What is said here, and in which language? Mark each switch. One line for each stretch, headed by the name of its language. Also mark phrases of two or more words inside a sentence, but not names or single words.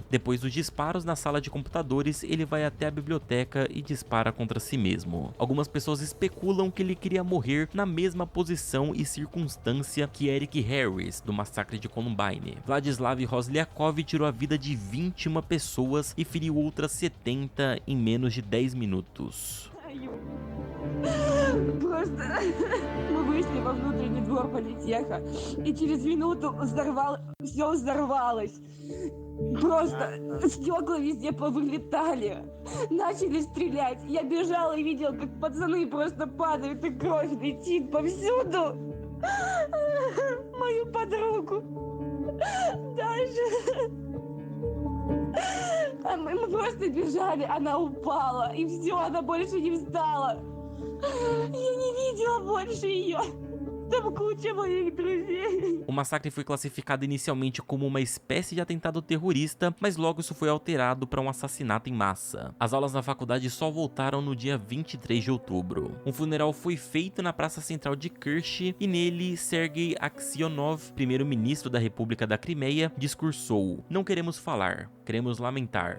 Portuguese: Depois dos disparos na sala de computadores, ele vai até a biblioteca e dispara contra si mesmo. Algumas pessoas especulam que ele queria morrer na mesma posição e circunstância que Eric Harris, do massacre de Columbine. Vladislav Roslyakov tirou a vida de 21 pessoas e feriu outras 70 em menos de 10 minutos.
Russian: Просто мы вышли во внутренний двор политеха, и через минуту все взорвалось. Просто стекла везде повылетали, начали стрелять. Я бежала и видела, как пацаны просто падают, и кровь летит повсюду. Мою подругу даже. А мы просто бежали, она упала, и все, она больше не встала. Я не видела больше ее. Там куча моих друзей.
Portuguese: O massacre foi classificado inicialmente como uma espécie de atentado terrorista, mas logo isso foi alterado para um assassinato em massa. As aulas na faculdade só voltaram no dia 23 de outubro. Um funeral foi feito na praça central de Kerch e nele Sergei Aksionov, primeiro-ministro da República da Crimeia, discursou: "Não queremos falar, queremos lamentar.